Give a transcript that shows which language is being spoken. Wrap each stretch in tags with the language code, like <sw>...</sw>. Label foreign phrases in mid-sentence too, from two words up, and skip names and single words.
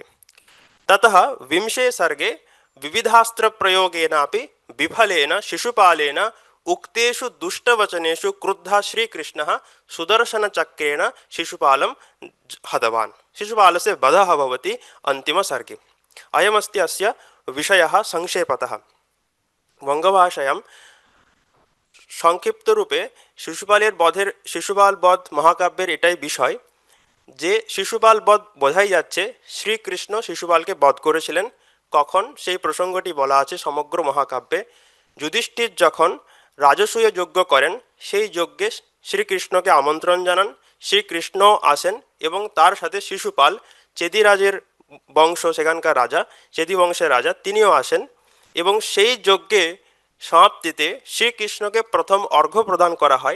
<sa>ततः 20 सर्गे विविधास्त्रप्रयोगेनापि विफलेन शिशुपालेन उक्तेषु दुष्टवचनेषु क्रुद्धः श्रीकृष्णः सुदर्शनचक्रेण शिशुपालं हतवान्। शिशुपालस्य वधः भवति अन्तिमसर्गे। अयमस्ति अस्य विषयः संक्षेपतः।</sa> <bn>बङ्गभाषायां সংক্ষিপ্তরূপে শিশুপাল বধ মহাকাব্যের এটাই বিষয় যে শিশুপাল বধ বোঝাই যাচ্ছে শ্রীকৃষ্ণ শিশুপালকে বধ করেছিলেন। কখন সেই প্রসঙ্গটি বলা আছে সমগ্র মহাকাব্যে। যুধিষ্ঠির যখন রাজসূয় যজ্ঞ করেন, সেই যজ্ঞে শ্রীকৃষ্ণকে আমন্ত্রণ জানান, শ্রীকৃষ্ণ আসেন এবং তার সাথে শিশুপাল চেদিরাজের বংশ, সেখানকার রাজা, চেদি বংশের রাজা, তিনিও আসেন এবং সেই যজ্ঞে সমাপ্তিতে শ্রীকৃষ্ণকে প্রথম অর্ঘ্য প্রদান করা হয়।</bn>